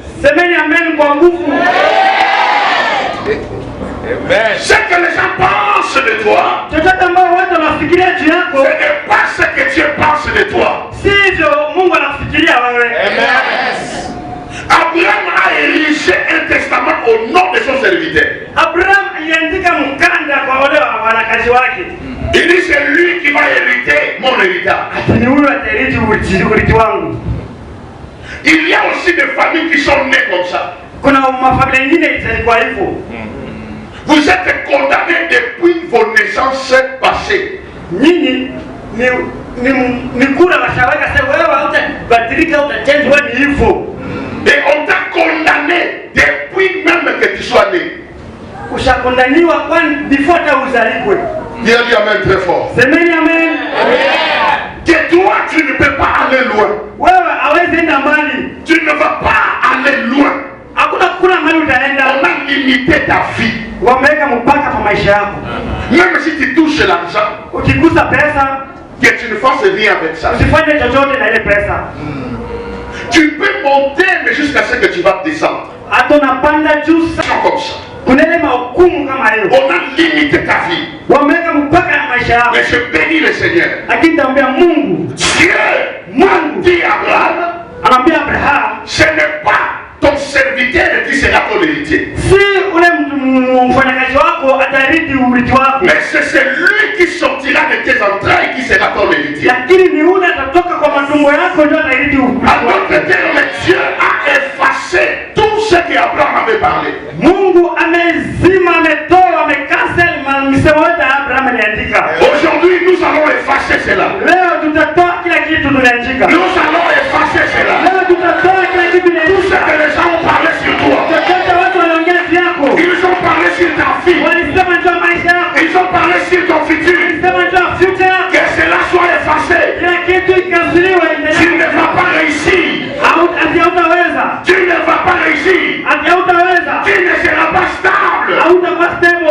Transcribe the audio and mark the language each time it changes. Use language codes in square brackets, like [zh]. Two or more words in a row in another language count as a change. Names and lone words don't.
[fr] Amen. Ce que les gens pensent de toi, ce n'est pas ce que Dieu pense de toi. Amen. Abraham a érigé un serviteur. [sw] Abraham aliandika mkanda kwa wale wanakazi wake. [fr] Il dit c'est lui qui va hériter mon héritage. [sw] Ni huyu atarithi urithi wangu. [fr] Il y a aussi des familles qui sont nées comme ça. [sw] Kuna mafamilia nyingine zilikuwa hivyo. [fr] Vous êtes condamnés depuis vos naissances passées. [sw] Nyinyi ni kura washaweka sasa wewe hautabadilika utachange wewe ni hivyo. [fr] Et on t'a condamné depuis même que tu sois né. [sw] Ushakondaniwa kwani before ta uzalikwe. [fr] Dis amen très fort. [sw] Semeni amen. [fr] Que toi tu ne peux pas aller loin. [sw] Wewe hawezi enda mbali. [fr] Tu ne vas pas aller loin. [sw] Hakuna kuna mahali utaenda. [fr] On a limité ta vie. [sw] Wameweka mpaka kwa maisha yako. [fr] Même si tu touches l'argent, [sw] ukigusa pesa, [fr] que tu ne fasses rien avec ça. [sw] Usifanye chochote na ile pesa. [fr] Tu peux monter mais jusqu'à ce que tu vas descendre. [sw] Hata unapanda juu [fr] comme ça. [sw] Kuna ile mahukumu kama hiyo. [fr] On a limité ta vie. [sw] Wameweka mpaka na maisha yako. [fr] Mais je bénis le Seigneur. [sw] Lakini taambia Mungu, [fr] Dieu m'a dit à Abraham, [sw] anambia Abraham, [fr] ce n'est pas ton serviteur qui sera ton héritier. [sw] Si ule mfanyakazi wako atarithi urithi wako. [fr] Mais c'est celui qui sortira de tes entrailles qui sera ton héritier. [sw] Lakini ni ule atatoka kwa matumbo yako ndio atarithi urithi wako. [fr] En d'autres termes, Dieu a effacé tout ce qu'Abraham avait parlé. [sw] Mungu amezima, ametoa, amekansel misemo yote Abraham aliandika. [fr] Aujourd'hui, nous allons effacer cela. [sw] Leo tutatoa kila kitu tuliandika. [fr] Nous allons effacer cela. [sw] Leo tutatoa kila kitu tuliandika. [fr] Tout ce que les gens ont parlé sur toi. Ils ont parlé sur ta vie. Ils ont parlé sur ton futur. Que cela soit effacé. Tu ne vas pas réussir. Tu ne vas pas réussir. Tu ne seras pas stable.